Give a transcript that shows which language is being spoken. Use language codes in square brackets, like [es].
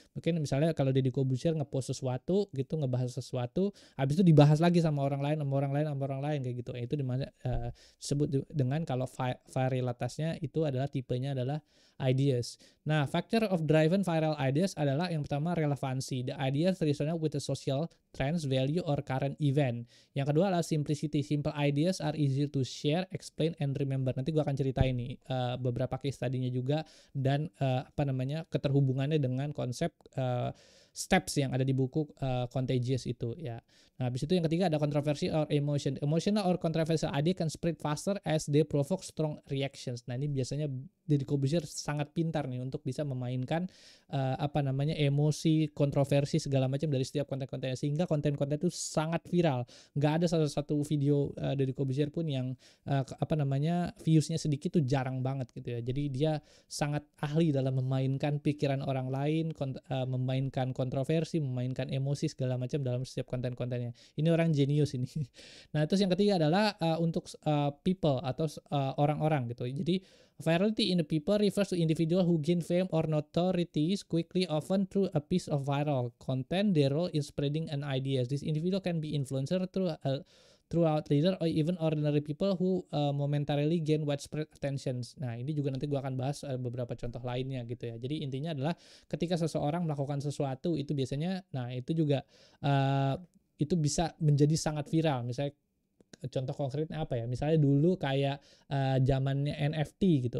[id] Mungkin misalnya kalau Deddy Corbuzier ngepost sesuatu gitu, ngebahas sesuatu, habis itu dibahas lagi sama orang lain kayak gitu. Itu dimana disebut dengan kalau viralitasnya itu adalah tipenya adalah ideas. Nah, [en] factor of driven viral ideas [id] adalah yang pertama relevansi. [en] The ideas resonate with the social trends, value, or current event. [id] Yang kedua adalah simplicity. [en] Simple ideas are easier to share, explain, and remember. [id] Nanti gue akan ceritain nih beberapa case tadinya juga, dan keterhubungannya dengan konsep steps yang ada di buku Contagious itu ya. Nah, habis itu yang ketiga ada kontroversi or emotion. [en] Emotional or controversial idea can spread faster as they provoke strong reactions. [id] Nah, ini biasanya Deddy Corbuzier sangat pintar nih untuk bisa memainkan emosi, kontroversi segala macam dari setiap konten-kontennya, sehingga konten-konten itu sangat viral. Nggak ada satu video Deddy Corbuzier pun yang viewsnya sedikit, tuh jarang banget gitu ya. Jadi dia sangat ahli dalam memainkan pikiran orang lain, memainkan kontroversi, memainkan emosi segala macam dalam setiap konten-kontennya. Ini orang jenius ini. Nah, terus yang ketiga adalah untuk people atau orang-orang gitu. Jadi [en] virality in the people refers to individual who gain fame or notoriety quickly, often through a piece of viral content. Their role in spreading an idea. This individual can be influencer throughout leader or even ordinary people who momentarily gain widespread attention. [id] Nah, ini juga nanti gue akan bahas beberapa contoh lainnya gitu ya. Jadi intinya adalah ketika seseorang melakukan sesuatu itu biasanya, nah itu juga itu bisa menjadi sangat viral. Misalnya contoh konkretnya apa ya? Misalnya dulu kayak zamannya NFT gitu.